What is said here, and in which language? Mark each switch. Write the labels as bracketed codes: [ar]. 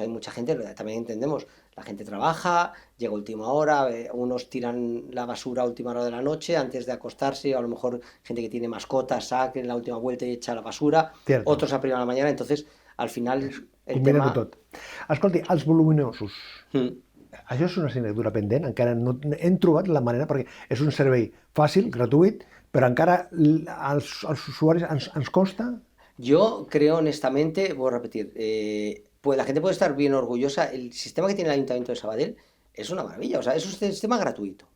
[es] Hay mucha gente, también entendemos, la gente trabaja, llega a última hora, unos tiran la basura a última hora de la noche antes de acostarse, o a lo mejor gente que tiene mascotas, saca en la última vuelta y echa la basura, Cierto. Otros a primera de la mañana, entonces al final el [ca] Combina [es] tema... [ca] tot. Escolti, els voluminosos, això és una assignatura pendent, encara no hem trobat la manera, perquè és un servei fàcil, gratuït, però encara als usuaris ens costa. [es] Yo creo honestamente, voy a repetir, pues la gente puede estar bien orgullosa. El sistema que tiene el Ayuntamiento de Sabadell es una maravilla, o sea, es un sistema gratuito.